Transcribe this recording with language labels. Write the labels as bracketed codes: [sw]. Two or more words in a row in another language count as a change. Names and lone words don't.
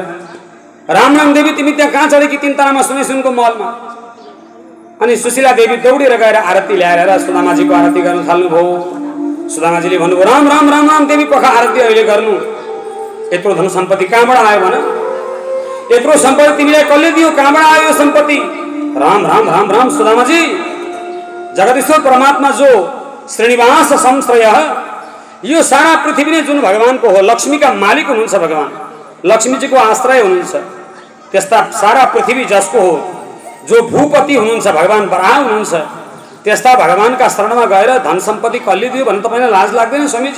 [ne] राम राम देवी, तिमी त्यहाँ कहाँ चढेकी 3 तलामा सुनको महलमा? अनि सुशीला देवी दौडेर गएर आरती ल्याएर सुदामाजीको आरती गर्न थाल्नुभयो। सुदामाजीले भन्नुभयो, राम राम राम राम देवी, पखा आरती अहिले गर्नु। यत्रो धन सम्पत्ति कहाँबाट आयो भन? यत्रो सम्पत्ति तिमीलाई कसले दियो? कहाँबाट आयो यो सम्पत्ति? राम राम राम राम सुदामाजी, जगदीश्वर परमात्मा जो श्रीनिवास संश्रय, यो सारा पृथ्वी नै जुन भगवानको हो, लक्ष्मीका मालिक हुनुहुन्छ भगवान, लक्ष्मीजीको आश्रय हुनुहुन्छ। त्यस्ता सारा पृथ्वी जसको हो, जो भूपति हुनुहुन्छ भगवान बराह हुनुहुन्छ, त्यस्ता भगवानका शरणमा गएर धन सम्पत्ति कल्लिदियो भने तपाईँलाई लाज लाग्दैन स्वामीजी?